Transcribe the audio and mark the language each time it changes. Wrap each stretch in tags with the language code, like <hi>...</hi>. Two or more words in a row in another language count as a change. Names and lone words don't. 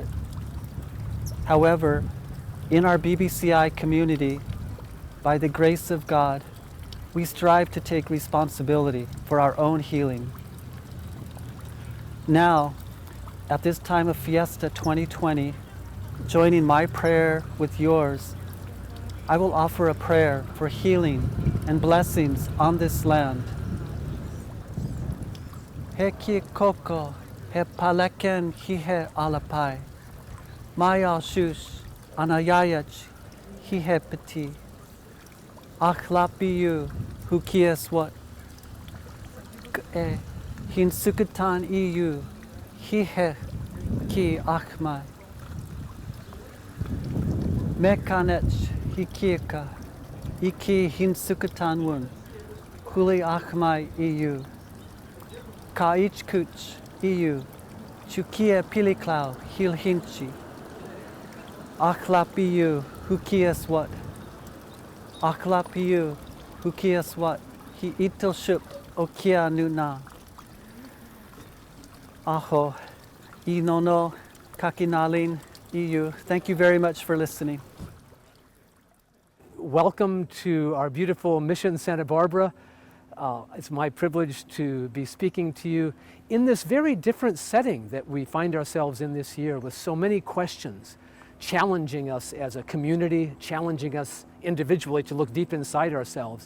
<en>However, in our BBCI community, by the grace of God, we strive to take responsibility for our own healing. Now, at this time of Fiesta 2020, joining my prayer with yours, I will offer a prayer for healing and blessings on this land.</en> <boi>He ki koko, he paleken hi he alapai, maya shush, anayayach, hi he peti, achlapiyu, hu kies wat, hin sukatan iyu, hi he ki achmai, mekanech, Hikika, iki hinsukatanwun, huli achmai iu, kaich kuch iu, chukia piliklau hil hinchi, achlapiu hukias what, achlapiu hukias what, hi itil shup okia nuna. Aho, inono kakinalin iu.</boi> <en>Thank you very much for listening. Welcome to our beautiful Mission Santa Barbara. It's my privilege to be speaking to you in this very different setting that we find ourselves in this year, with so many questions challenging us as a community, challenging us individually to look deep inside ourselves.</en>